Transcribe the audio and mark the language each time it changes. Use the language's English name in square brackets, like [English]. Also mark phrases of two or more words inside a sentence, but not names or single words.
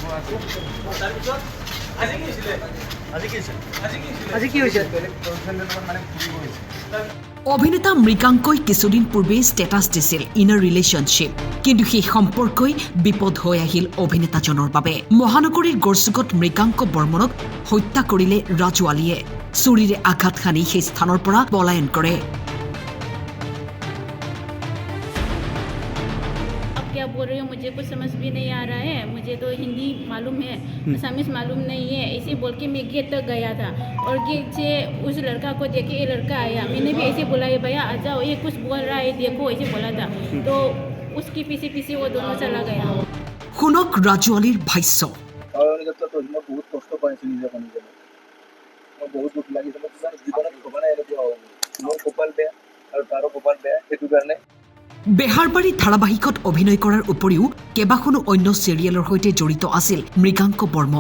[Assamese] অভিনেতা মৃগাংকই কিছুদিন পূৰ্বে ষ্টেটাছ দিছিল [English] in a relationship, [Assamese] কিন্তু সেই সম্পৰ্কই বিপদ হৈ আহিল অভিনেতাজনৰ বাবে। মহানগৰীৰ গড়চুকত মৃগাংক বৰ্মনক হত্যা কৰিলে ৰাজু আলীয়ে। চুৰিৰে আঘাত সানি সেই স্থানৰ পৰা পলায়ন কৰে। [Hindi] क्या बोल रही हो, मुझे कुछ समझ भी नहीं आ रहा है। मुझे तो हिंदी मालूम है, असमीज मालूम नहीं है। ऐसे बोल के मैं गेट तक गया था और गेट से उस लड़का को देखे ये लड़का आया। मैंने भी ऐसे बोला है भैया आ जाओ, ये कुछ बोल रहा है देखो, ऐसे बोला था। तो उसके पीछे पीछे वो दोनों चला गया। [Assamese] শুনক ৰাজু আলীৰ ভাষ্য। বহুত কষ্ট পাইছোঁ নিজে নিজে, মই বহুত দুখ লাগিছে। মই জীৱনত ভবা নাই এনেকুৱা হ'ব। মোৰ কপাল বেয়া আৰু তাৰো কপাল বেয়া, সেইটো কাৰণে বেহাৰবাৰী ধাৰাবাহিকত অভিনয় কৰাৰ উপৰিও কেইবাখনো অন্য চিৰিয়েলৰ সৈতে জড়িত আছিল মৃগাংক বৰ্মন।